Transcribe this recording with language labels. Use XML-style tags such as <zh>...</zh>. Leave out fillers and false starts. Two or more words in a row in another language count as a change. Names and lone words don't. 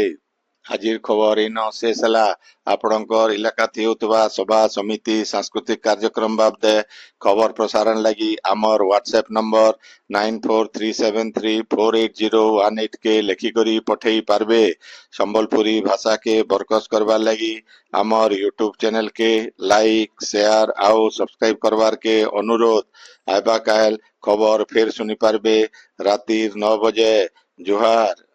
<spv>ଆଜିର ଖବର ଇନ ଶେଷ ହେଲା। ଆପଣଙ୍କର ଇଲାକାଥି ହେଉଥିବା ସଭା ସମିତି ସାଂସ୍କୃତିକ କାର୍ଯ୍ୟକ୍ରମ ବାବଦେ ଖବର ପ୍ରସାରଣ ଲାଗି ଆମର ହ୍ୱାଟ୍ସଆପ ନମ୍ବର 9437348018 କେ ଲେଖିକରି ପଠେଇ ପାରବେ। ସମ୍ବଲପୁରୀ ଭାଷା କେ ବରକସ କରବାର ଲାଗି ଆମର ୟୁଟ୍ୟୁବ ଚ୍ୟାନେଲ କେ</spv> <en>like share</en> <spv>ଆଉ ସବସ୍କ୍ରାଇବ କରବାର କେ ଅନୁରୋଧ। ଆଇବା କାଲ ଖବର ଫିର ସୁନି ପାରବେ ରାତିର 9 ବଜେ। जोहार।</spv>